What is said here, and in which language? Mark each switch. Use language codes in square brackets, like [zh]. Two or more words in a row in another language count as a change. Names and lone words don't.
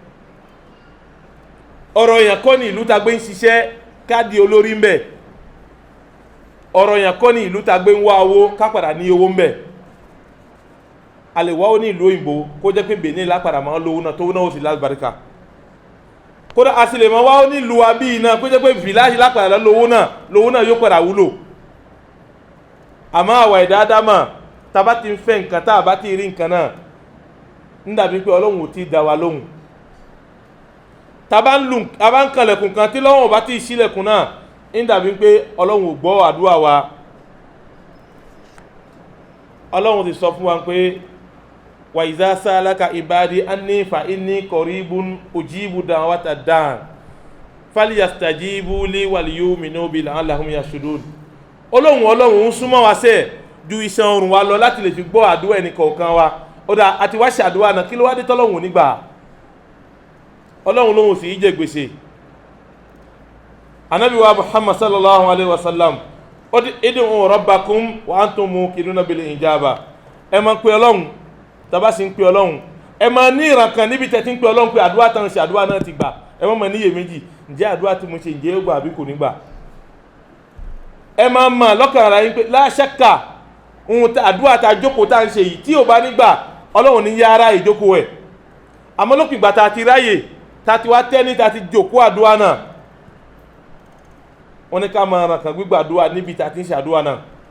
[yo] ọ̀rọ̀ èèyàn kọ́ ní ìlú ta gbé ń ṣiṣẹ́ ká di olórí ń bẹ̀ ọ̀rọ̀ èèyàn kọ́ ní ìlú ta gbé ń wá owó ká padà ní owó ń bẹ̀ a lè wá ó ní ìlú òyìnbó kó jẹ́ pé Benin lápadà máa ń lówó náà tó náà ó sì lálùbáríkà kódà a sì lè máa wá ó ní ìlú abí náà kó jẹ́ pé village lápadà lówó náà yóò padà wúlò àmọ́ àwa ẹ̀dá ádámà tá bá ti ń fẹ́ nǹkan tá bá ti rí nǹkan náà ń dàbí pé Ọlọ́run ò tí ì dá wa lóhùn tá bá ń kanlẹ̀kùn kan tí lọ́wọ́ bá ti ṣílẹ̀kùn náà ń dàbí pé Ọlọ́run ò gbọ́ àdúrà wa Ọlọ́run ti sọ fún wa pé [ar] وإذا سألك عبادي عني فإني قريب أجيب دعوة الداع فليستجيبوا لي وليؤمنوا بي لعلهم يرشدون [yo] Ọlọ́run ń súnmọ́ wa ṣe ju iṣan ọrùn wa lọ láti lè fi gbọ́ àdúrà ẹni kọ̀ọ̀kan wa ó dá àti wá ṣe àdúrà náà kí ló wá dé tọ́lọ́run nígbà Ọlọ́run lóhun sì jẹ gbèsè Ànábì wa Muhammad [ar] صلى الله عليه وسلم [yo] ó di [ar] ادعوا ربكم وأنتم موقنون بالإجابة [yo] ẹ máa pe Ọlọ́run tàbá sì ń pe Ọlọ́run ẹ máa ní ìrànkan níbi tẹ́ ti ń pe Ọlọ́run pé àdúrà tán ṣe àdúrà náà ti gbà ẹ má níyè méjì ǹjẹ́ àdúrà tí mo ṣe ǹjẹ́ ó gbà àbí kò ní gbà ẹ máa mọ̀ lọ́kàn ara yín pé [ar] لا شك [yo] ohun àdúrà tá a jókòó tá a ń ṣe yìí tí ò bá nígbà Ọlọ́run ní yá ara ìjókòó ẹ̀ àmọ́ lópin ìgbà tá a ti ráyè tá a ti wá tẹ́ni tá a ti jókòó àdúrà náà wọ́n ní ká máa ràn kàn gbígbà àdúrà níbi tá a ti ń ṣe àdúrà náà